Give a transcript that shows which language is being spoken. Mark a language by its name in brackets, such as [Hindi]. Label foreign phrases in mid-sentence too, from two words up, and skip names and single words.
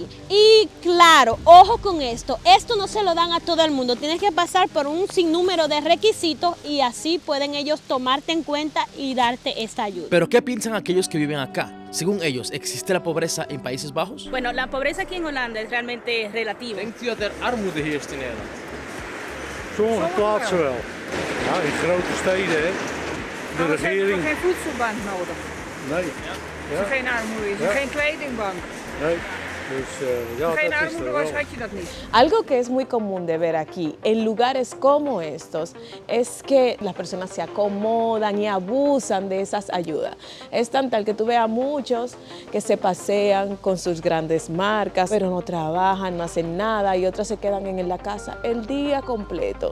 [Spanish] Y claro, ojo con esto no se lo dan a todo el mundo. Tienes que pasar por un sinnúmero de requisitos y así pueden ellos tomarte en cuenta y darte esta ayuda. Pero ¿qué piensan aquellos que viven acá? Según ellos, ¿existe la pobreza en Países Bajos? Bueno, la pobreza aquí en Holanda es realmente relativa. [Dutch] Denkt u dat armoede heerst in Nederland? Sommige plaatsen wel. Ja, in grote steden, hè. De regering. Geen voedselbank nodig. Nee. Is er geen armoede, is er geen kledingbank. Nee. Dus ja, Geen dat is armoede, er waar wel. schat je dat niet? [Spanish] Algo que es muy común de ver aquí en lugares como estos es que las personas se acomodan y abusan de esas ayudas. Es tan tal que tú veas a muchos que se pasean con sus grandes marcas, pero no trabajan, no hacen nada y otros se quedan en la casa el día completo.